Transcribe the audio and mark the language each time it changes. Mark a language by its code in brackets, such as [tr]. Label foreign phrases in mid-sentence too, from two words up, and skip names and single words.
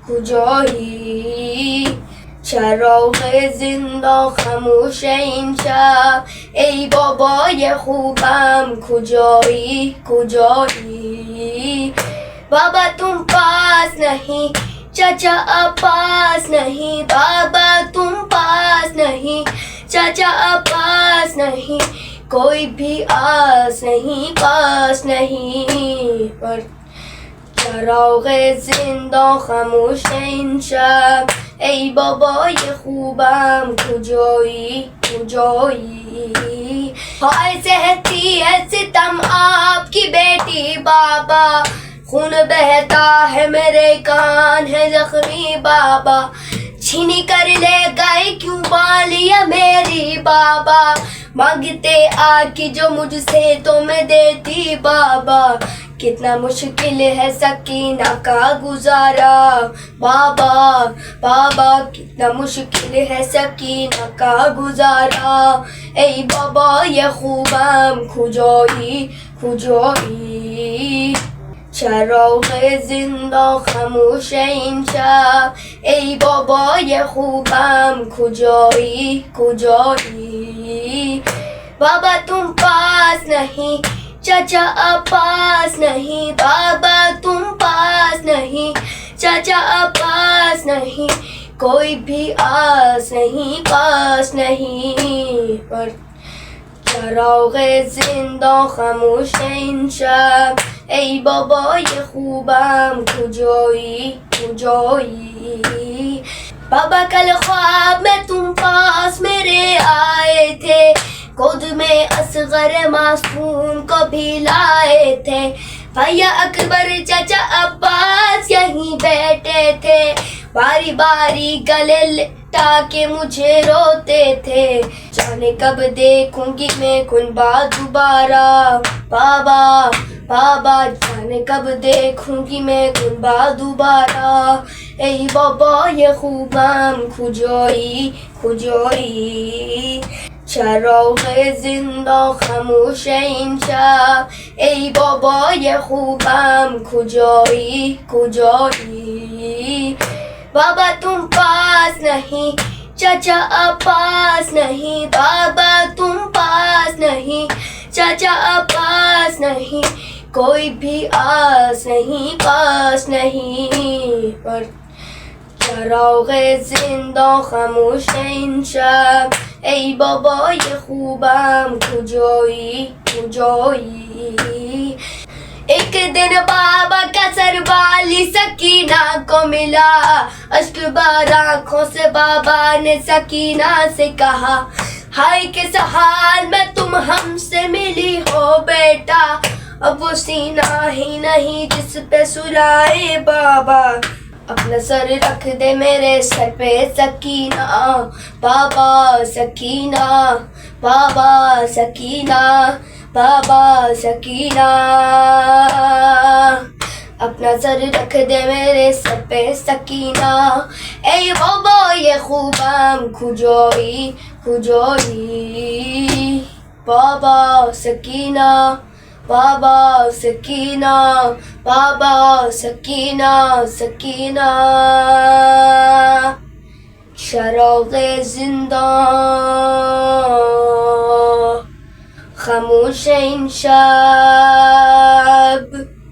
[fa] کجایی چراغ زندہ خاموش این شب ای بابای خوبم کجایی کجایی [ur] بابا تم پاس نہیں چچا پاس نہیں بابا تم پاس نہیں چچا پاس نہیں کوئی بھی آس نہیں پاس نہیں پر [fa] چراغ زندہ خاموش این شب ای بابای خوبم کجایی کجایی [ur] ہائے سہتی ہے ستم آپ کی بیٹی بابا خون بہتا ہے میرے کان ہے زخمی بابا چھینی کر لے گئے کیوں بالیاں میری بابا مانگتے آ کی جو مجھ سے تم دیتی بابا کتنا مشکل ہے سکینہ کا گزارا بابا بابا کتنا مشکل ہے سکینہ کا گزارا ای [fa] بابا یہ خوبم کجایی کجایی چراغ زندہ خاموش این شب ای بابای خوبم کجایی کجایی [ur] بابا تم پاس نہیں چچا پاس نہیں بابا تم پاس نہیں چچا پاس نہیں کوئی بھی آس نہیں پاس نہیں پر [fa] چراغ زندہ خاموش این شب ای بابای خوبم کجایی [ur] کجایی بابا کل خواب میں تم پاس میرے آئے تھے گود میں اصغر معصوم کو بھی لائے تھے بھیا اکبر چچا عباس یہیں بیٹھے تھے، باری باری گلے لٹا کے مجھے روتے تھے، جانے کب دیکھوں گی میں کنبا دوبارہ، بابا بابا جانے کب دیکھوں گی میں کنبا دوبارہ، [fa] ای بابا یہ خوبم کجایی کجایی، چراغ زندہ خاموش این شب، ای بابای خوبم کجایی کجایی، [ur] بابا تم پاس نہیں، چچا پاس نہیں، بابا تم پاس نہیں، چچا پاس نہیں، کوئی بھی آس نہیں پاس نہیں، پر [fa] چراغ زندہ خاموش این شب، ای بابای خوبم کجایی کجایی، [ur] ایک دن بابا کا سر والی سکینہ کو ملا، اشک بار آنکھوں سے بابا نے سکینہ سے کہا، ہائے کس حال میں تم ہم سے ملی ہو بیٹا، اب وہ سینہ ہی نہیں جس پہ سلائے بابا، اپنا سر رکھ دے میرے سر پہ سکینہ، بابا سکینہ بابا سکینہ بابا سکینہ، اپنا سر رکھ دے میرے سر پہ سکینہ، [fa] ای بابا یہ خوبم کجایی کجایی، بابا سکینہ بابا سکینہ بابا سکینہ سکینہ، چراغ زندہ خاموش این شب.